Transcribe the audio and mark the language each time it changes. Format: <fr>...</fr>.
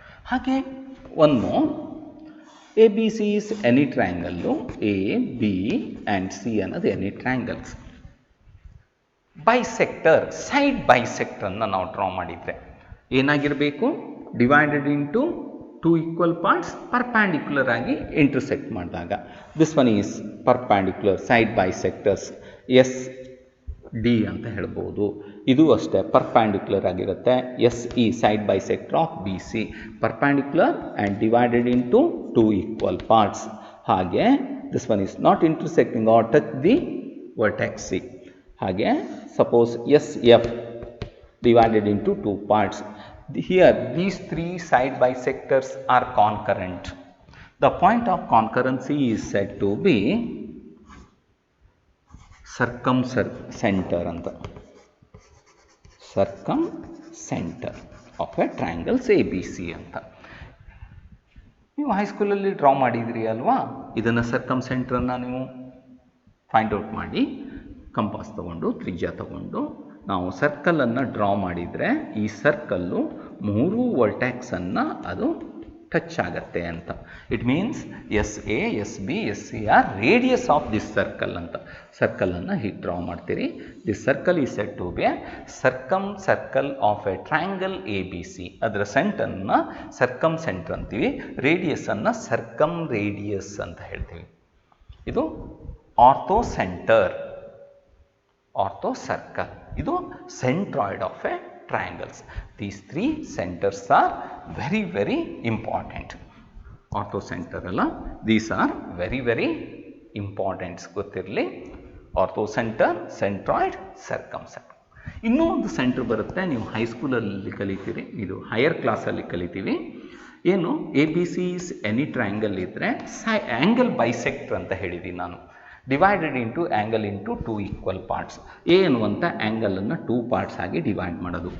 <kn>ಹಾಗೆ ಒಂದು</kn> <en>ABC is any triangle. A, B and C ಅನ್ನೋದು any triangles.</en> <kn>Bisector, side bisector ಅನ್ನು ನಾವು ಡ್ರಾ ಮಾಡಿದರೆ ಏನಾಗಿರಬೇಕು?</kn> <en>divided into 2 equal parts perpendicular ಆಗಿ intersect ಮಾಡಿದಾಗ this one is perpendicular side bisectors SD</en> <kn>ಅಂತ ಹೇಳ್ಬೋದು. ಇದು ಅಷ್ಟೇ ಪರ್ಪ್ಯಾಂಡಿಕ್ಯುಲರ್ ಆಗಿರುತ್ತೆ.</kn> <en>SE side bisector of BC, perpendicular and divided into 2 equal parts. ಹಾಗೆ this one is not intersecting or touch the vertex C. ಹಾಗೆ suppose SF divided into 2 parts. Here these 3 side bisectors are concurrent. The point of concurrency is said to be circumcenter ಅಂತ. Circumcenter of a triangles ABC ಅಂತ.</en> <kn>ನೀವು ಹೈಸ್ಕೂಲಲ್ಲಿ draw ಮಾಡಿದ್ರಿ ಅಲ್ವಾ? ಇದನ್ನು ಸರ್ಕಮ್ಸೆಂಟ್ರನ್ನು ನೀವು find out ಮಾಡಿ compass ತಗೊಂಡು ತ್ರಿಜ್ಯ ತಗೊಂಡು ನಾವು ಸರ್ಕಲನ್ನು ಡ್ರಾ ಮಾಡಿದರೆ ಈ ಸರ್ಕಲ್ಲು 3 ವರ್ಟೆಕ್ಸನ್ನು ಅದು ಟಚ್ ಆಗತ್ತೆ ಅಂತ.</kn> <en>It means SA, SB, SC are radius of this circle ಅಂತ.</en> <kn>ಸರ್ಕಲನ್ನು ಹೀಗೆ ಡ್ರಾ ಮಾಡ್ತೀರಿ.</kn> <en>This circle is said to be a circle of a triangle ABC.</en> <kn>ಅದರ ಸೆಂಟರನ್ನು ಸರ್ಕಮ್ಸೆಂಟರ್ ಅಂತೀವಿ, ರೇಡಿಯಸನ್ನು ರೇಡಿಯಸ್ ಅಂತ ಹೇಳ್ತೀವಿ. ಇದು ಆರ್ಥೋ ಸೆಂಟರ್, ಆರ್ಥೋ ಸರ್ಕಲ್. ಇದು centroid of A</kn> <en>triangles. These three centers are very, very important. Orthocenter ಅಲ್ಲ, these are very, very important.</en> <kn>ಗೊತ್ತಿರಲಿ, ಆರ್ಥೋಸೆಂಟರ್, centroid, ಸರ್ಕಮ್ಸೆಂಟರ್. ಇನ್ನೂ ಒಂದು ಸೆಂಟರ್ ಬರುತ್ತೆ, ನೀವು ಹೈಸ್ಕೂಲಲ್ಲಿ ಕಲಿತೀರಿ, ಇದು ಹೈಯರ್ ಕ್ಲಾಸಲ್ಲಿ ಕಲಿತೀವಿ. ಏನು,</kn> <en>A B C is any triangle</en> <kn>ಇದ್ದರೆ ಆ್ಯಂಗಲ್ ಬೈಸೆಕ್ಟರ್ ಅಂತ ಹೇಳಿದ್ದೀನಿ ನಾನು.</kn> <en>Divided into angle into two equal parts.</en> <kn>A ಅನ್ನುವಂಥ ಆ್ಯಂಗಲನ್ನು ಟೂ ಪಾರ್ಟ್ಸ್ ಆಗಿ ಡಿವೈಡ್ ಮಾಡೋದು.</kn>